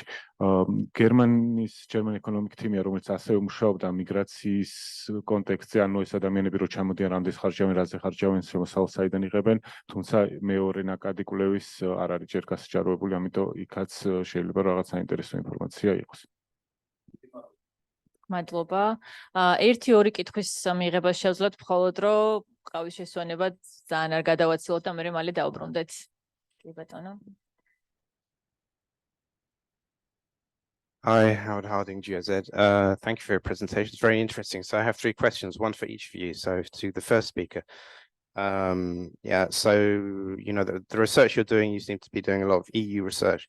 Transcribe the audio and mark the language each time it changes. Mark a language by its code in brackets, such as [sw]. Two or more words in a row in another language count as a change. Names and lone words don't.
[ka] გერმანიის ეკონომიკ თიმია, რომელიც ასევე მუშაობდა მიგრაციის კონტექსტზე, ანუ ეს ადამიანები რო ჩამოდიან, რამდენს ხარჯავენ, რაზე ხარჯავენ, შემოსავალს საიდან იღებენ, თუმცა მეორე ნაკადი კვლევის არ არის ჯერ გასაჭაროებული, ამიტომ იქაც შეიძლება რაღაც საინტერესო ინფორმაცია იყოს. მადლობა. ერთი-ორი კითხვის მიღებას შევძლოთ მხოლოდ, რომ ყავის შესვენება ძალიან არ გადავაცილოთ და მე მალე დავბრუნდეთ. კი ბატონო. [en] Hi, Howard Harding, GOZ. Thank you for your presentation. It's very interesting. So I have three questions, one for each of you. So to the first speaker, so you know the research you're doing, you seem to be doing a lot of EU research.